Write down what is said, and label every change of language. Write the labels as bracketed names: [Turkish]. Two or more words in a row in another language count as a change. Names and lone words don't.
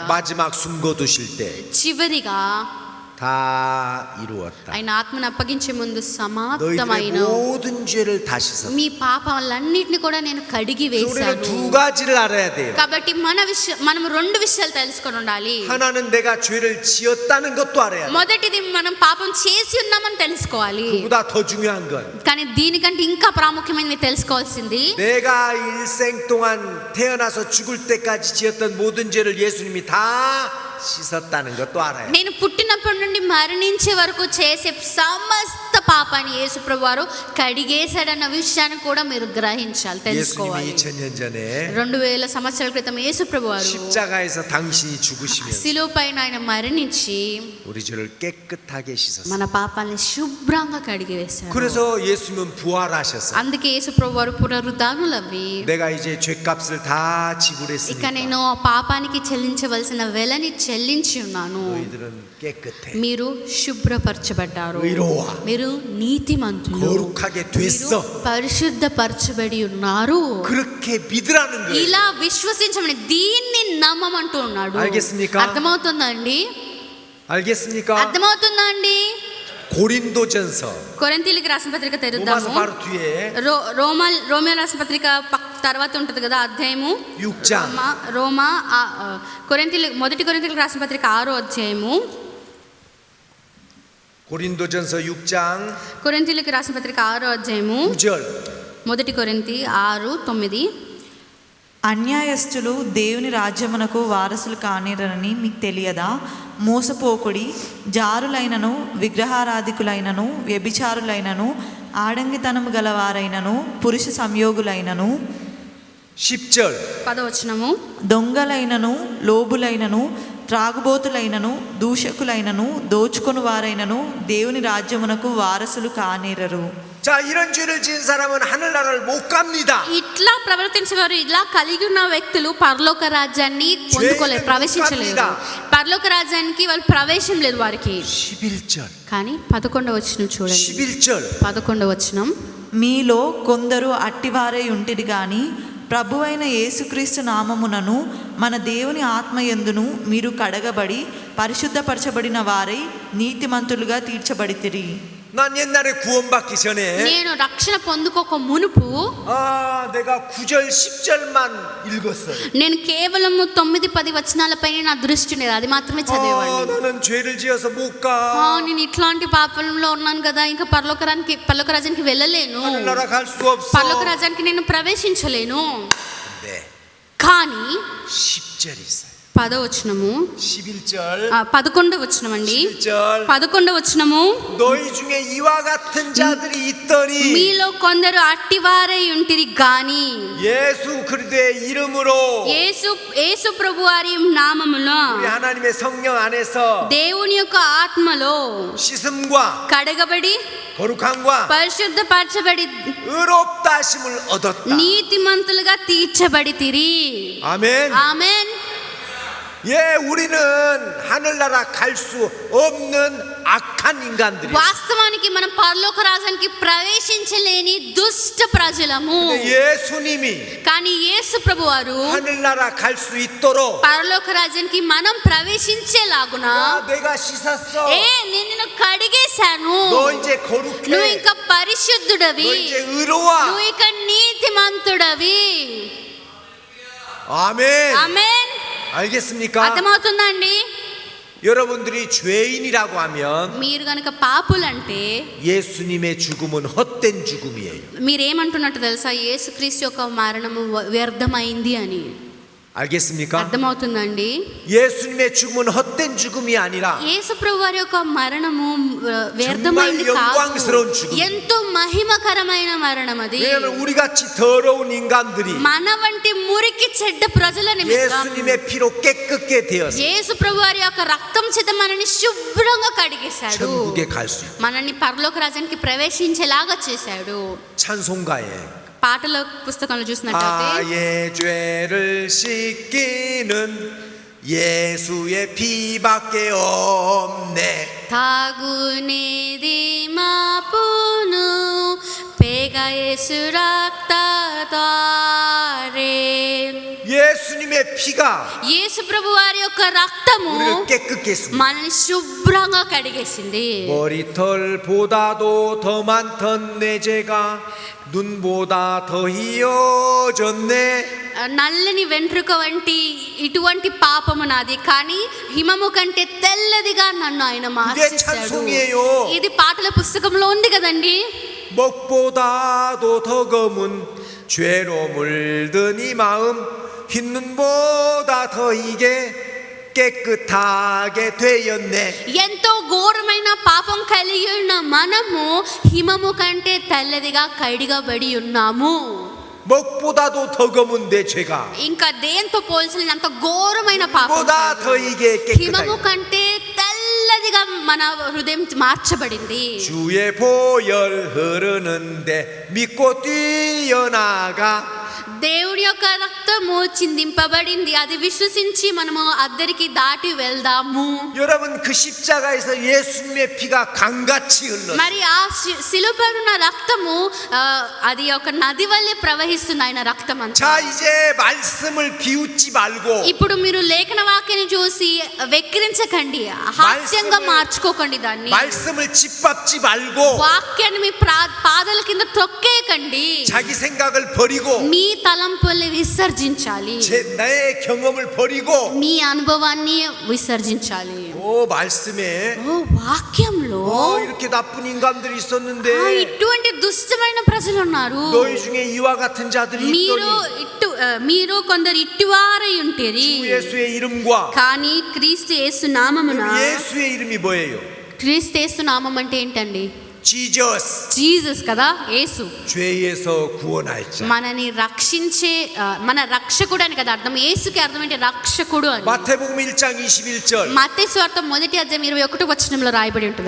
[Korean] 마지막 숨 거두실 때 [Telugu] చివరిగా [Korean] 다 이루었다. [Telugu] ఆయన ఆత్మను అప్పగించే ముందు [Korean] 너희들의 [Telugu] సమాప్తమైన [Korean] 모든 죄를 다 씻었다. [Telugu] మీ పాపాలన్నిటిని కూడా నేను కడిగి [Korean] 우리는 [Telugu] వేశాను. [Korean] 두 가지를 알아야 돼요. [Telugu] కాబట్టి మనం 2 విషయాలు తెలుసుకొని ఉండాలి. [Korean] 하나는 내가 죄를 지었다는 것도 알아야 돼. [Telugu] మొదటిది మనం పాపం చేసి ఉన్నామని తెలుసుకోవాలి. [Korean] 그보다 더 중요한 건 [Telugu] కానీ దీనికంటే ఇంకా ప్రాముఖ్యమైనది తెలుసుకోవాల్సింది, [Korean] 내가 일생 동안 태어나서 죽을 때까지 지었던 모든 죄를 예수님이 다 씻었다는 것도 알아요. [Telugu] నేను పుట్టినప్పటి నుండి మరణించే వరకు చేసే సమస్త పాపాన్ని యేసు ప్రభు వారు కడిగేశాడన్న విషయాన్ని కూడా మీరు గ్రహించాలి, [Korean] 예수님이 [Telugu] తెలుసుకోవాలి. [Korean] 2000년 전에 [Telugu] 2000 సంవత్సరాల క్రితం యేసు ప్రభు వారు [Korean] 십자가에서 당신이 죽으시면서 [Telugu] శిలువ పైన ఆయన మరణించి [Korean] 우리 죄를 깨끗하게 씻었어요. [Telugu] మన పాపాలని శుభ్రంగా కడిగి వేశారు. [Korean] 그래서 예수님은 부활하셨어요. [Telugu] అందుకే యేసు ప్రభు వారు పునరుద్ధానులవి, [Korean] 내가 이제 죄값을 다 [Telugu] ఇక [Korean] 지불했으니까 [Telugu] నేను ఆ పాపానికి చెల్లించవలసిన వెలని చెల్లించి ఉన్నాను, [Korean] 너희들은 깨끗해. [Telugu] మీరు శుభ్రపరచబడ్డారు, [Korean] 의로워. [Telugu] మీరు నీతిమంతులు, [Korean] 거룩하게 [Telugu] మీరు [Korean] 됐어. [Telugu] పరిశుద్ధపరచబడి ఉన్నారు. [Korean] 그렇게 믿으라는 거예요. [Telugu] ఇలా విశ్వసించమని, దీన్ని నమ్మమంటూ ఉన్నాడు. [Korean] 알겠습니까? [Telugu] అర్థమవుతుందండి? [Korean] 알겠습니까? [Telugu] అర్థమవుతుందండి? [Korean] 고린도전서 [Telugu] కొరింథీయులకు రాసిన పత్రిక [Korean] 로마서 [Telugu] తెరుద్దాము. [Korean] 바로 뒤에 [Telugu] రోమియో రాసిన పత్రిక తర్వాత ఉంటుంది కదా అధ్యాయము [Korean] 6장 [Telugu] మొదటి కొరింథీయులకు రాసిన పత్రిక 6వ అధ్యాయము. [Korean] 고린도전서 6장 [Telugu] కొరింథీయులకు రాసిన పత్రిక 6వ అధ్యాయము [Korean] 9절 [Telugu] మొదటి కొరింథీ 6:9. అన్యాయస్తులు దేవుని రాజ్యమునకు వారసులు కానిరని మీకు తెలియదా? మోసపోకుడి, జారులైనను విగ్రహారాధికులైనను వ్యభిచారులైనను ఆడంగితనము గలవారైనను పురుష సంయోగులైనను [Korean] 10절 [Telugu] 10వ దొంగలైనను లోబులైనను త్రాగుబోతులైనను దూషకులైనను దోచుకొని వారైనను దేవుని రాజ్యమునకు వారసులు కానేరరు. [Korean] 자, 이런 죄를 지은 사람은 하늘나라를 못 갑니다. [Telugu] ఇట్లా ప్రవర్తించేవారు, ఇలా కలిగి ఉన్న వ్యక్తులు పరలోక రాజ్యాన్ని పొందుకోలేరు, ప్రవేశించలేరు. పరలోక రాజ్యానికి వాళ్ళు ప్రవేశం లేదు వారికి. [Korean] 11절 [Telugu] కానీ 11వ వచనం చూడండి. [Korean] 11절 [Telugu] 11వ వచనం, మీలో కొందరు అట్టివారై ఉంటిరి గాని ప్రభువైన యేసుక్రీస్తు నామమునను మన దేవుని ఆత్మయందును మీరు కడగబడి పరిశుద్ధపరచబడిన వారై నీతిమంతులుగా తీర్చబడితిరి. [Korean] 난 옛날에 구원받기 전에 [Telugu] నేను రక్షణ పొందుకోక మునుపు [Korean] 내가 9절 10절만 읽었어요. [Telugu] నేను కేవలం 9-10 వచనాలపై నా దృష్టి ఉండేది, అది మాత్రమే చదివేవాడిని. [Korean] 나는 죄를 지어서 못 가. [Telugu] నేను ఇట్లాంటి పాపంలో ఉన్నాను కదా, ఇంకా పరలోక రాజ్యానికి వెళ్ళలేను, [Korean] 하늘나라 갈 수 없어. [Telugu] పరలోక రాజ్యానికి నేను ప్రవేశించలేను. [Korean] 네. [Telugu] కానీ [Korean] 10절이 있어요. [Telugu] 10వ వచనము [Korean] 11절 [Telugu] 11వ వచనం అండి [Korean] 11절 [Telugu] 11వ వచనము [Korean] 너희 중에 이와 같은 자들이 있더니 [Telugu] మీలో కొందరు అట్టివారై ఉంటిరి గాని [Korean] 예수 그리스도의 이름으로 [Telugu] యేసు ప్రభువారి నామములో [Korean] 우리 하나님의 성령 안에서 [Telugu] దేవుని యొక్క ఆత్మలో [Korean] 씻음과 [Telugu] కడగబడి [Korean] 거룩함과 [Telugu] పరిశుద్ధపరచబడి [Korean] 의롭다 하심을 얻었다. [Telugu] నీతిమంతులుగా తీర్చబడితిరి [Korean] 아멘. [Telugu] ఆమేన్ [Korean] 예, 우리는 하늘나라 갈 수 없는 악한 인간들이에요. [Telugu] వాస్తవానికి మనం పరలోక రాజ్యానికి ప్రవేశించలేని దుష్ట ప్రజలము. [Korean] 근데 예수님이 [Telugu] కానీ యేసు ప్రభువారు [Korean] 하늘나라 갈 수 있도록 [Telugu] పరలోక రాజ్యానికి మనం ప్రవేశించేలాగున [Korean] 야, 내가 씻었어. [Telugu] నేను నిన్ను కడిగేశాను, [Korean] 너 이제 거룩해. [Telugu] నువ్వు ఇంకా పరిశుద్ధుడవి, [Korean] 너 이제 의로워. [Telugu] నువ్వు ఇక నీతిమంతుడవి. [Korean] 아멘. [Telugu] ఆమేన్. [Korean] 알겠습니까? [Telugu] అర్థమవుతుందా అండి? [Korean] 여러분들이 죄인이라고 하면 [Telugu] మీరు గనక పాపులంటే [Korean] 예수님의 죽음은 헛된 죽음이에요. [Telugu] మీరేమంటున్నట్టు తెలుసా? యేసుక్రీస్తు యొక్క మరణము వ్యర్థమైంది అని. [Korean] 알겠습니까? [Telugu] అర్థమవుతుందండి? [Korean] 예수님의 죽음은 헛된 죽음이 아니라 [Telugu] యేసు ప్రభు వారి యొక్క మరణము వ్యర్థమైంది [Korean] 정말 [Telugu] కాదు, [Korean] 영광스러운 죽음. [Telugu] ఎంతో మహిమకరమైన మరణం అది. [Korean] 왜냐하면 우리 같이 더러운 인간들이 [Telugu] మన వంటి మురికి చెడ్డ ప్రజల నిమిత్తం [Korean] 예수님의 피로 깨끗게 되어서 [Telugu] యేసు ప్రభు వారి యొక్క రక్తం చేత మనల్ని శుభ్రంగా కడిగేశాడు, [Korean] 천국에 갈 수 있고 [Telugu] మనల్ని పరలోక రాజ్యానికి ప్రవేశించేలాగా చేశాడు. [Korean] 찬송가에 [Telugu] పాటల పుస్తకంలో చూసినట్లయితే [Korean] 나의 죄를 씻기는 예수의 피밖에 없네. [Telugu] తాగునేది మాపును పేగ యేసు రక్తధారే. [Korean] 예수님의 피가 [Telugu] యేసు ప్రభు వారి యొక్క రక్తము [Korean] 우리를 깨끗게 했습니다. [Telugu] మనల్ని శుభ్రంగా కడిగేసింది. [Korean] 머리털보다도 더 많던 내 죄가 눈보다 더 희어졌네. [Telugu] నల్లని వెంట్రుక వంటి ఇటువంటి పాపము నాది, కానీ హిమము కంటే తెల్లదిగా నన్ను ఆయన మార్చేశాడు. [Korean] 찬송이에요. [Telugu] ఇది పాటల పుస్తకంలో ఉంది కదండి. [Korean] 먹보다도 더 검은 죄로 물든 이 마음 흰 눈보다 더 이게 깨끗하게 되었네. [Telugu] ఎంతో ఘోరమైన పాపం కలిగి ఉన్న మనము హిమము కంటే తెల్లదిగా కడిగబడి ఉన్నాము. [Korean] 먹보다도 더 검은 내 죄가 [Telugu] ఇంకా దేంతో పోల్చలేనంత ఘోరమైన పాపం [Korean] 보다 더 이게 [Telugu] హిమము [Korean] 깨끗하게 [Telugu] కంటే తెల్లదిగా మన హృదయం మార్చబడింది. [Korean] 주의 보혈 흐르는데 믿고 뛰어나가. [Telugu] దేవుడి యొక్క రక్తము చిందింపబడింది, అది విశ్వసించి మనము అద్దరికి దాటి వెళ్దాము. [Korean] 여러분 그 십자가에서 예수님의 피가 강같이 흘러. [Telugu] మరి ఆ శిలువపైన రక్తము అది ఒక నది వల్లే ప్రవహిస్తుంది ఆయన రక్తం అంతా. [Korean] 자 이제 말씀을 비웃지 말고 [Telugu] ఇప్పుడు మీరు లేఖన వాక్యాన్ని చూసి వెక్కిరించకండి, హాస్యంగా మార్చుకోకండి దాన్ని. [Korean] 말씀을 짓밟지 말고 [Telugu] వాక్యాన్ని మీ పాదాల కింద తొక్కేయకండి. [Korean] 자기 생각을 버리고 [Telugu] మీ తలంపుల్ని విసర్జించాలి, [Korean] 나의 경험을 버리고 [Telugu] మీ అనుభవాన్ని విసర్జించాలి. [Korean] 오 말씀에 [Telugu] ఓ వాక్యంలో [Korean] 이렇게 나쁜 인간들이 있었는데 [Telugu] ఇటువంటి దుష్టమైన ప్రజలు ఉన్నారు, [Korean] 너희 중에 이와 같은 자들이 [Telugu] మీరు కొందరు ఇట్టివారై ఉంటేరి. [Korean] 주 예수의 이름과 [Telugu] కానీ క్రీస్తు యేసు నామమున, [Korean] 예수의 이름이 뭐예요? [Telugu] క్రీస్తు యేసు నామం అంటే ఏంటండి? [Korean] 지저스. [Telugu] జీసస్ కదా, యేసు. [Korean] 죄에서 구원할 자. [Telugu] మనని రక్షించే మన రక్షకుడు అని కదా అర్థం. యేసుకి అర్థం ఏంటి? రక్షకుడు అని. [Korean] 마태복음 1장 21절. [Telugu] మత్తయి సువార్త 1:21 రాయబడి ఉంటుంది.